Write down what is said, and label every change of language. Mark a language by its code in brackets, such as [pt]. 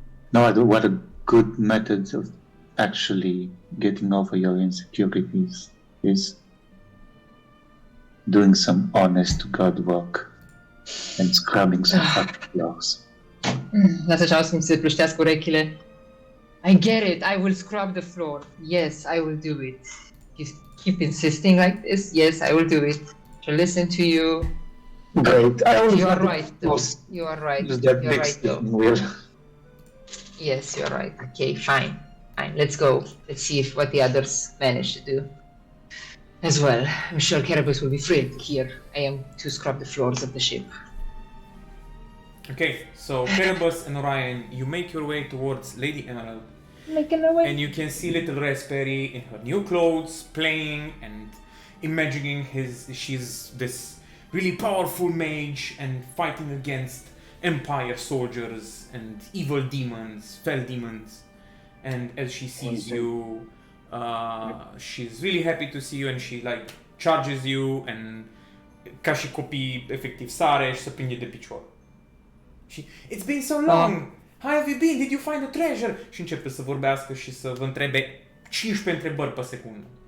[en] No, what a good method of actually getting over your insecurities is doing some honest to God work and scrubbing some fucking floors. [ro] Lasă să-mi se plăștească urechile. [en] I get it. I will scrub the floor. Yes, I will do it. You keep insisting like this. Yes, I will do it. Shall listen to you. Great. You are right, though. You are right. You're right, though. Wheel. Yes, you're right. Okay, fine. Let's go. Let's see what the others manage to do. As well, I'm sure Kerberos will be thrilled here. I am to scrub the floors of the ship. Okay, so Kerebus and Orion, you make your way towards Lady Emerald, Making our way. and you can see little Raspberry in her new clothes playing and imagining she's this really powerful mage and fighting against Empire soldiers and evil demons, fell demons. And as she sees you, she's really happy to see you, and she like charges you and [ro] ca și copii efectiv sare și se prinde de picior. [en] It's been so long! How have you been? Did you find a treasure? [ro] Și începe să vorbească și să vă întrebe 15 întrebări pe secundă.